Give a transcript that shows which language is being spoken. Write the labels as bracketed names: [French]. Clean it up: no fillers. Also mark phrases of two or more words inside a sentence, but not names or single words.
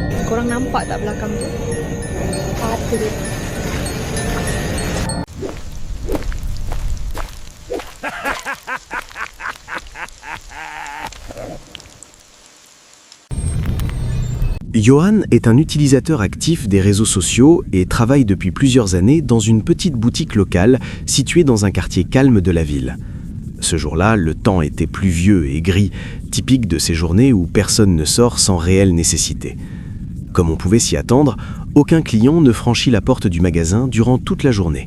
[Malay] Korang nampak tak belakang tu? Ada dia. [French] Johan est un utilisateur actif des réseaux sociaux et travaille depuis plusieurs années dans une petite boutique locale située dans un quartier calme de la ville. Ce jour-là, le temps était pluvieux et gris, typique de ces journées où personne ne sort sans réelle nécessité. Comme on pouvait s'y attendre, aucun client ne franchit la porte du magasin durant toute la journée.